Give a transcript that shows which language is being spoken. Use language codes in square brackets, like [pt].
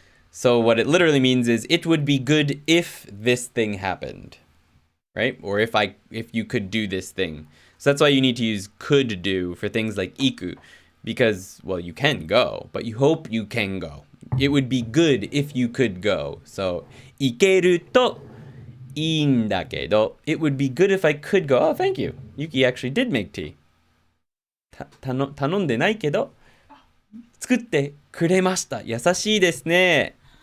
[en] So what it literally means is it would be good if this thing happened. Right? Or if you could do this thing. So that's why you need to use could do for things like iku. Because, well, you can go, but you hope you can go. It would be good if you could go. [ja] So, 行けるといいんだけど. [en] It would be good if I could go. Oh, thank you. Yuki actually did make tea. [ja] 頼んでないけど作ってくれました。優しいですね。